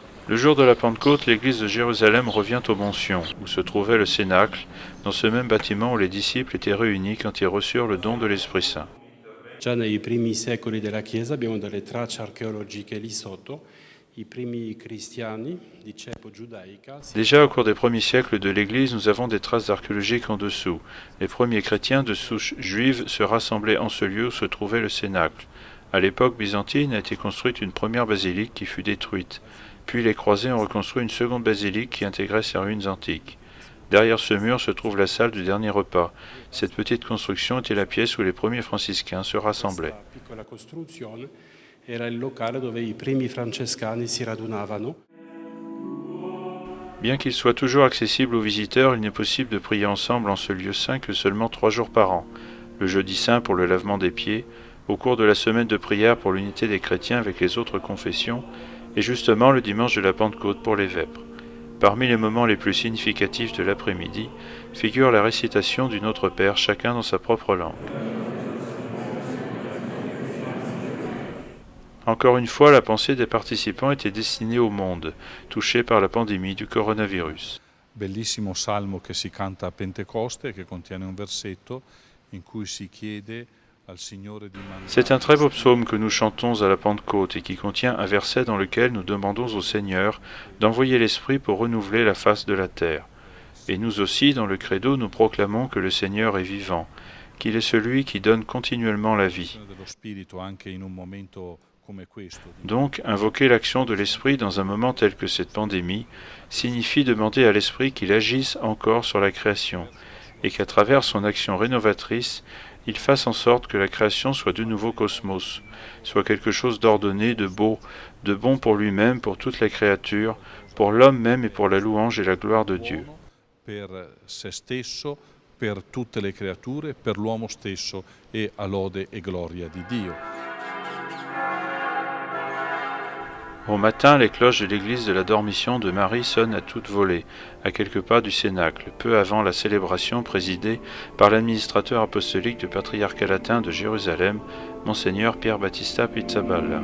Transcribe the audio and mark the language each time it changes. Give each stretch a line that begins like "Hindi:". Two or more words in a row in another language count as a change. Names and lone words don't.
French: Le jour de la Pentecôte, l'église de Jérusalem revient au Mont Sion, où se trouvait le Cénacle, dans ce même bâtiment où les disciples étaient réunis quand ils reçurent le don de l'Esprit Saint.
Italian: Già nei primi secoli della Chiesa abbiamo delle tracce archeologiche lì sotto. I primi cristiani di cepa giudaica.
French: Déjà au cours des premiers siècles de l'Église, nous avons des traces archéologiques en dessous. Les premiers chrétiens de souche juive se rassemblaient en ce lieu où se trouvait le Cénacle. À l'époque byzantine a été construite une première basilique qui fut détruite. Puis les croisés ont reconstruit une seconde basilique qui intégrait ces ruines antiques. Derrière ce mur se trouve la salle du dernier repas. Cette petite construction était la pièce où les premiers franciscains se rassemblaient.
Italian: Piccola costruzione era il locale dove i primi francescani si radunavano.
French: Bien qu'il soit toujours accessible aux visiteurs, il n'est possible de prier ensemble en ce lieu saint que seulement 3 jours par an. Le jeudi saint pour le lavement des pieds, au cours de la semaine de prière pour l'unité des chrétiens avec les autres confessions, et justement le dimanche de la Pentecôte pour les vêpres. Parmi les moments les plus significatifs de l'après-midi figure la récitation du Notre Père, chacun dans sa propre langue. Encore une fois, la pensée des participants était destinée au monde, touché par la pandémie du coronavirus.
Italian: Bellissimo salmo che si canta a Pentecoste, che contiene un versetto in cui si chiede al Signore di mandare.
French: C'est un très beau psaume que nous chantons à la Pentecôte et qui contient un verset dans lequel nous demandons au Seigneur d'envoyer l'Esprit pour renouveler la face de la terre. Et nous aussi, dans le credo, nous proclamons que le Seigneur est vivant, qu'il est celui qui donne continuellement la vie.
Italian: dello Spirito anche in un momento come questo.
French: Donc, invoquer l'action de l'Esprit dans un moment tel que cette pandémie signifie demander à l'Esprit qu'il agisse encore sur la création et qu'à travers son action rénovatrice, il fasse en sorte que la création soit de nouveau cosmos, soit quelque chose d'ordonné, de beau, de bon pour lui-même, pour toute la créature, pour l'homme même et pour la louange et la gloire de Dieu.
Italian: Per se stesso, per tutte le creature, per l'uomo stesso e a lode e gloria di Dio.
French: Au matin, les cloches de l'église de la Dormition de Marie sonnent à toute volée, à quelques pas du Cénacle, peu avant la célébration présidée par l'administrateur apostolique du patriarcat latin de Jérusalem, Monseigneur Pierre Battista Pizzaballa.